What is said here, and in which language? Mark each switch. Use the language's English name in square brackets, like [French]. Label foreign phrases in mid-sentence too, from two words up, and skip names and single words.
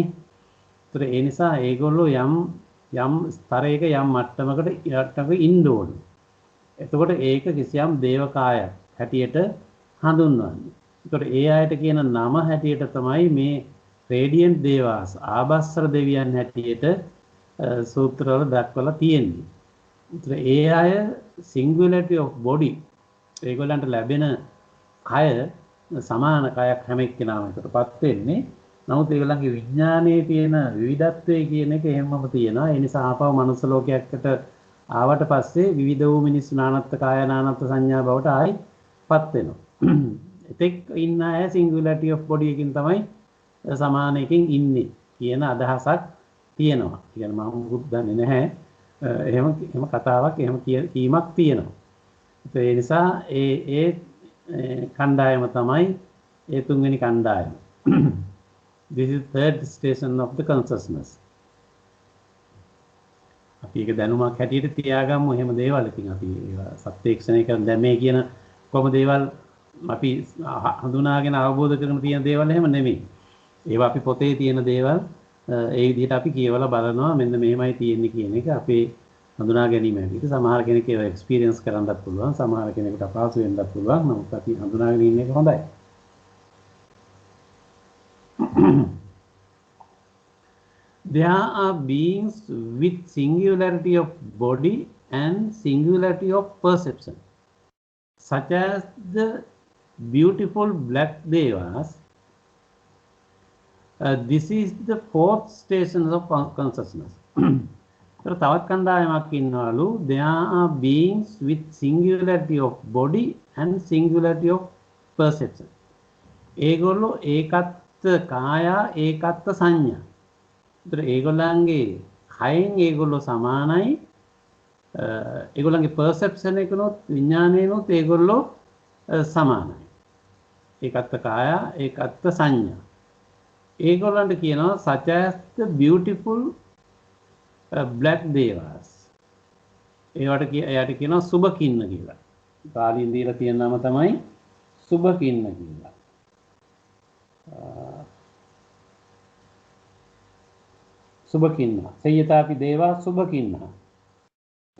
[Sinhala] ඒතර ඒ නිසා ඒගොල්ලෝ යම් ස්තරයක යම් මට්ටමක ඉන්න ඕනේ. එතකොට ඒක කිසියම් දේවකායක් හැටියට හඳුන්වන්නේ. ඒතකොට ඒ අයට කියන නම හැටියට තමයි මේ [English] radiant devas [Sinhala] ආබස්සර දෙවියන් හැටියට සූත්‍රවල දක්වලා තියෙන්නේ. ඒතර ඒ අය [English] singularity of body [Sinhala] ඒගොල්ලන්ට ලැබෙන කය සමාන කයක් හැම එක්කෙනාම එකටපත් වෙන්නේ. නමුත් ඒගොල්ලන්ගේ විඥානයේ තියෙන විවිධත්වය කියන එක එහෙමම තියෙනවා. ඒ නිසා ආපහු මනුස්ස ලෝකයකට ආවට පස්සේ විවිධ වූ මිනිස්සු නානත්ත් කාය නානත්ත් සංඥා බවට ආයිපත් වෙනවා. එතෙක් ඉන්න අය [English] singularity of body [Sinhala] එකකින් තමයි සමාන එකකින් ඉන්නේ කියන අදහසක් තියෙනවා. කියන්නේ මම මුකුත් දන්නේ නැහැ. එහෙම කතාවක් එහෙම කීමක් තියෙනවා. ඒ නිසා ඒ කණ්ඩායම තමයි ඒ තුන්වෙනි කණ්ඩායම. [English] This is third station of the consciousness. [Sinhala] අපි ඒක දැනුමක් හැටියට තියාගමු. එහෙම දේවල් ඉතින් අපි ඒවා සත්‍යක්ෂණය කරන දැන් මේ කියන කොහොම දේවල් අපි හඳුනාගෙන අවබෝධ කරගෙන තියෙන දේවල් එහෙම නෙමෙයි. ඒවා අපි පොතේ තියෙන දේවල් ඒ විදිහට අපි කියවලා බලනවා මෙන්න මෙහෙමයි තියෙන්නේ කියන එක අපේ හඳුනා ගැනීම හැටියට. සමහර කෙනෙක් ඒව එක්ස්පීරියන්ස් කරන්නත් පුළුවන්. සමහර කෙනෙකුට අපහසු වෙන්නත් පුළුවන්. නමුත් අපි හඳුනාගෙන ඉන්න එක හොඳයි. [English] There are beings with singularity of body and singularity of perception, such as the beautiful black devas. This is the fourth station of consciousness. [Sinhala] තවත් කණ්ඩායමක් ඉන්නවලු. [English] There are beings with singularity of body and singularity of perception. [Sinhala] ඒගොල්ලෝ ඒකත්ත කාය ඒකත්ත සංඥා. ඒතර ඒගොල්ලන්ගේ කයෙන් ඒගොල්ලෝ සමානයි. ඒගොල්ලන්ගේ perception එකනොත් විඥානයනොත් ඒගොල්ලෝ සමානයි. ඒකත්ත කාය ඒකත්ත සංඥා. ඒගොල්ලන්ට කියනවා [English] such as the beautiful black devas. [Sinhala] එයාට කියනවා සුබකින්න කියලා. පාලියෙන් දීලා තියෙන නම තමයි සුබකින්න කියලා. සුබකින්න. [Pali] සයතාපි දේවා [Sinhala] සුබකින්න.